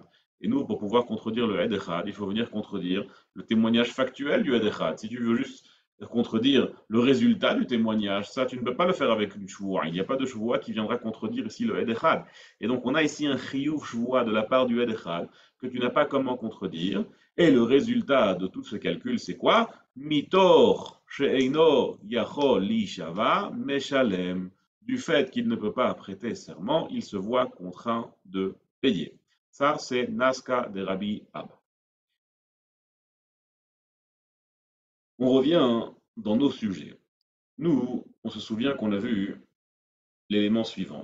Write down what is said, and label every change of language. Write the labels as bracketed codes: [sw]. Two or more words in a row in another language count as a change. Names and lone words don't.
[fr] Et nous, pour pouvoir contredire le [he] עד אחד, [fr] il faut venir contredire le témoignage factuel du [he] עד אחד. [fr] Si tu veux juste contredire le résultat du témoignage, ça, tu ne peux pas le faire avec une Shvoua. Il n'y a pas de Shvoua qui viendra contredire ici le [he] עד אחד. [fr] Et donc, on a ici un [he] חיוב שבועה [fr] de la part du [he] עד אחד [fr] que tu n'as pas comment contredire. Et le résultat de tout ce calcul, c'est quoi? [he] מתוך שאינו יכול לישבע משלם. [fr] Du fait qu'il ne peut pas prêter serment, il se voit contraint de payer. Ça, c'est Nazca de Rabbi Abba. On revient dans nos sujets. Nous, on se souvient qu'on a vu l'élément suivant.